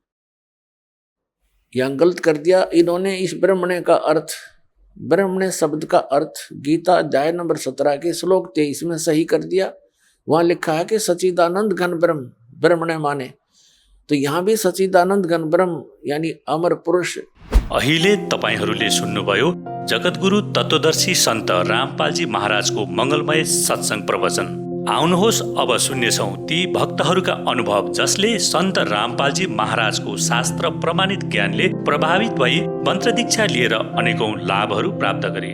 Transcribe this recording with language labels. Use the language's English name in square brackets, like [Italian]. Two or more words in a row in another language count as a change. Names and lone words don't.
[Hindi] यहाँ गलत कर दिया इन्होंने। इस ब्रह्मणे का अर्थ, ब्रह्मणे शब्द का अर्थ गीता अध्याय नंबर 17 के श्लोक 23 में सही कर दिया। वहां लिखा है कि सच्चिदानंद घन ब्रह्म, ब्रह्मणे माने तो यहाँ भी सच्चिदानंद घन ब्रह्म यानी अमर पुरुष। [Nepali] अहिले तपाईहरूले सुन्नुभयो जगद्गुरु तत्वदर्शी सन्त रामपालजी महाराजको मङ्गलमय सत्सङ्ग प्रवचन। आउनुहोस् अब सुन्नेछौँ ती भक्तहरूका अनुभव जसले सन्त रामपालजी महाराजको शास्त्र प्रमाणित ज्ञानले प्रभावित भई मन्त्र दीक्षा लिएर अनेकौं लाभहरू प्राप्त गरे।